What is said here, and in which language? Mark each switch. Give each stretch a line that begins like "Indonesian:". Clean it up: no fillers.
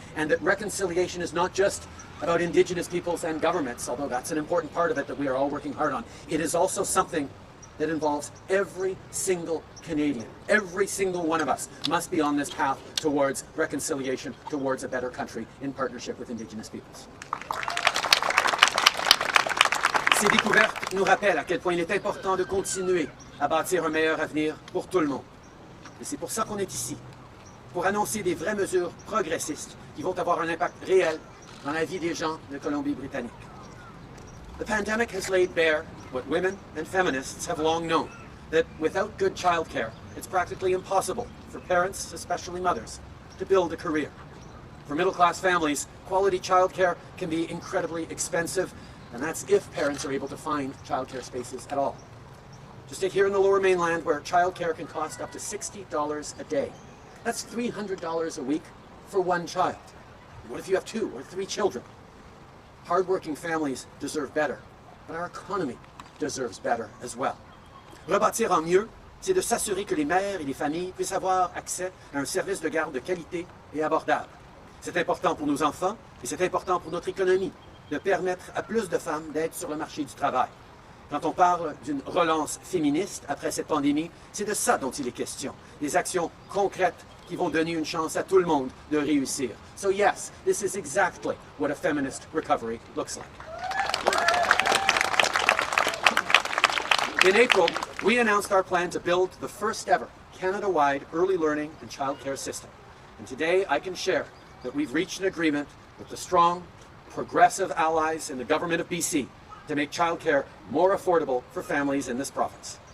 English: And that reconciliation is not just about Indigenous peoples and governments, although that's an important part of it that we are all working hard on. It is also something that involves every single Canadian. Every single one of us must be on this path towards reconciliation, towards a better country in partnership with Indigenous peoples.
French: Ces découvertes nous rappellent à quel point il est important de continuer à bâtir un meilleur avenir pour tout le monde. Et c'est pour ça qu'on est ici, pour annoncer des vraies mesures progressistes qui vont avoir un impact réel dans la vie des gens de Colombie-Britannique.
English: The pandemic has laid bare what women and feminists have long known, that without good childcare, it's practically impossible for parents, especially mothers, to build a career. For middle-class families, quality childcare can be incredibly expensive, and that's if parents are able to find childcare spaces at all. Just take here in the Lower Mainland, where childcare can cost up to $60 a day. That's $300 a week for one child. What if you have 2 or 3 children? Hardworking families deserve better, but our economy deserves better as well.
French: Rebâtir en mieux, c'est de s'assurer que les mères et les familles puissent avoir accès à un service de garde de qualité et abordable. C'est important pour nos enfants et c'est important pour notre économie de permettre à plus de femmes d'être sur le marché du travail. Quand on parle d'une relance féministe après cette pandémie, c'est de ça dont il est question. Des actions concrètes qui vont donner une chance à tout le monde de réussir.
English: So yes, this is exactly what a feminist recovery looks like. In April, we announced our plan to build the first ever Canada-wide early learning and childcare system. And today I can share that we've reached an agreement with the strong, progressive allies in the government of BC to make childcare more affordable for families in this province.